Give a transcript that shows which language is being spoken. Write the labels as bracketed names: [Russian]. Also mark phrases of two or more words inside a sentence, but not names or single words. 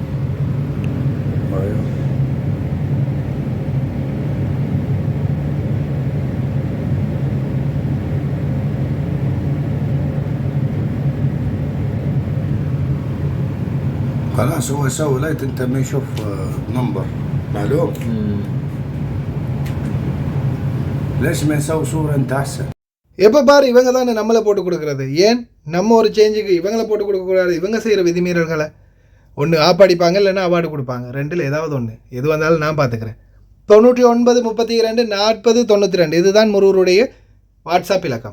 [Arabic] ايوه خلاص هو يسوي لايت انت ما يشوف نمبر معلوم. ليش ما يسوي صورة انت احسن؟ [Tamil] எப்போ பாரு இவங்க தானே நம்மளை போட்டு கொடுக்குறது. ஏன் நம்ம ஒரு சேஞ்சுக்கு இவங்களை போட்டு கொடுக்கக்கூடாது? இவங்க செய்கிற விதிமீறல்களை ஒன்று ஆப்படிப்பாங்க, இல்லைன்னா அவார்டு கொடுப்பாங்க. ரெண்டில் ஏதாவது ஒன்று, எது வந்தாலும் நான் பார்த்துக்கிறேன். 99 32 40 92 இதுதான் முருகருடைய வாட்ஸ்அப் இலக்கம்.